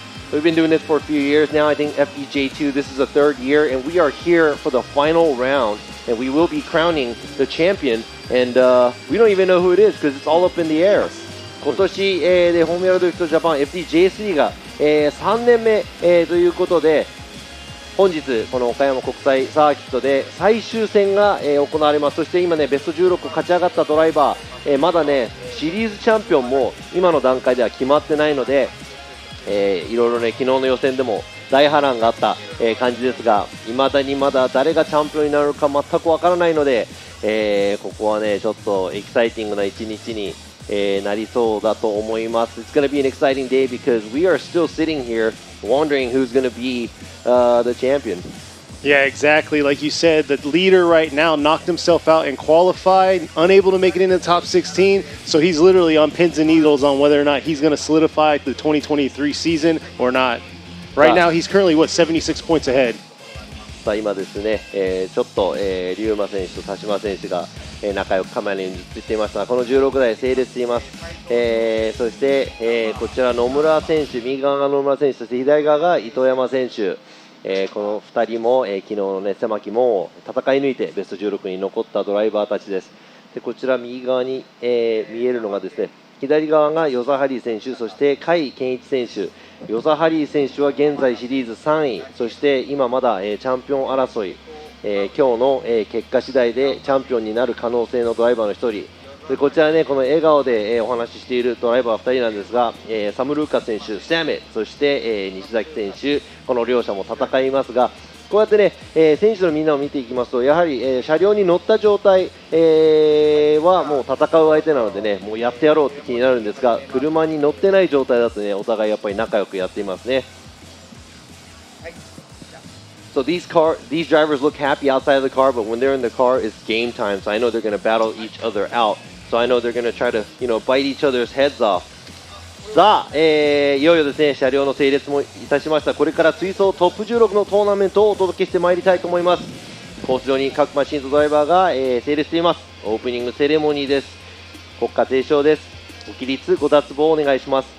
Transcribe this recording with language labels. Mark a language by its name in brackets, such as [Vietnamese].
[English] We've been doing this for a few years now. I think FDJ2, this is the third year, and we are here for the final round, and we will be crowning the champion, and we don't even know who it is because it's all up in the air. [Japanese] 今年、でフォーミュラドリフトジャパン FDJ3 が、3年目、ということで、本日この岡山国際サーキットで最終戦が、行われます。そして今ね、ベスト16勝ち上がったドライバー、まだね、シリーズチャンピオンも今の段階では決まってないので、いろいろね、昨日の予選でも大波乱があった、感じですが、未だにまだ誰がチャンピオンになるか全くわからないので、ここはね、ちょっとエキサイティングな一日に、なりそうだと思います。 [English] It's going to be an exciting day because we are still sitting here wondering who's going to be the champion. Yeah, exactly. Like you said, the leader right now knocked himself out and qualified, unable to make it into the top 16. So he's literally on pins and needles on whether or not he's going to solidify the 2023 season or not. Right now, he's currently, 76 points ahead. [Japanese] さあ今ですね、ちょっと、龍馬選手と田島選手が、仲良くカメラに映っていましたが、この16台整列しています。そして、こちら野村選手、右側が野村選手、そして左側が糸山選手。この2人も、昨日の、ね、狭き門を戦い抜いてベスト16に残ったドライバーたちです。でこちら右側に、見えるのがですね、左側が与座ハリー選手、そして甲斐健一選手。与座ハリー選手は現在シリーズ3位、そして今まだ、チャンピオン争い、今日の、結果次第でチャンピオンになる可能性のドライバーの1人。でこちらね、この笑顔で、お話ししているドライバー2人なんですが、サム・ルーカス選手、サム、そして、西崎選手、この両者も戦いますが、こうやってね、選手のみんなを見ていきますと、やはり、車両に乗った状態、はもう戦う相手なのでね、もうやってやろうって気になるんですが、車に乗ってない状態だとね、お互いやっぱり仲良くやっていますね。 [English] So these drivers look happy outside of the car, but when they're in the car, it's game time. So I know they're going to battle each other out. So I know they're going to try to, bite each other's heads off. [Japanese] さあ、いよいよですね、車両の整列もいたしました。これから追走トップ16のトーナメントをお届けしてまいりたいと思います。コース上に各マシンとドライバーが、整列しています。オープニングセレモニーです。国歌斉唱です。ご起立、ご脱帽お願いします。